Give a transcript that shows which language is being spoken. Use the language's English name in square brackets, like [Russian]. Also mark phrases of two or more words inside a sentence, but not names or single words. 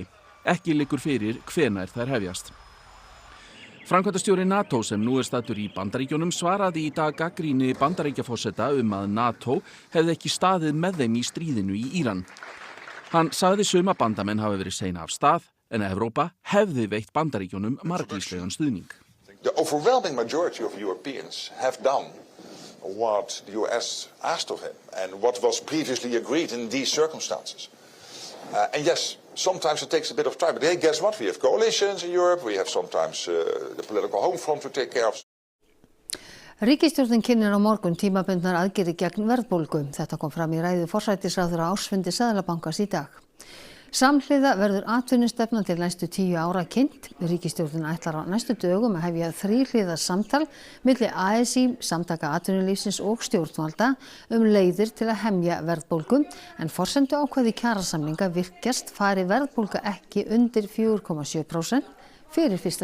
[Icelandic] Ekki liggur fyrir hvenær þær hefjast. Framkvæmdastjóri NATO sem nú staddur í Bandaríkjunum svaraði í dag gagnrýni Bandaríkjaforseta að NATO hefði ekki staðið með þeim í stríðinu í Íran. Hann sagði suma bandamenn hafi verið seina af stað en Evrópa hefði veitt Bandaríkjunum margvíslegan stuðning. [English] The overwhelming majority of Europeans have done what the US asked of him and what was previously agreed in these circumstances. And yes, sometimes it takes a bit of time, but hey, guess what? We have coalitions in Europe, we have sometimes the political home front to take care of. [Icelandic] Ríkisstjórnin kynnir á morgun tímabundnar aðgerðir gegn verðbólgu. Þetta kom fram í ræðu forsætisráðherra á ársfundi Seðlabankans í dag. Samhliða verður atvinnustefnan til næstu 10 ára kynnt. Ríkisstjórnin ætlar á næstu dögum að hefja þríhliða samtal milli ASÍ, Samtaka atvinnulífsins og stjórnvalda leiðir til að hemja verðbólgu, en forsendu ákvæði kjarasamninga virkjast fari verðbólga ekki undir 4,7% fyrir 1.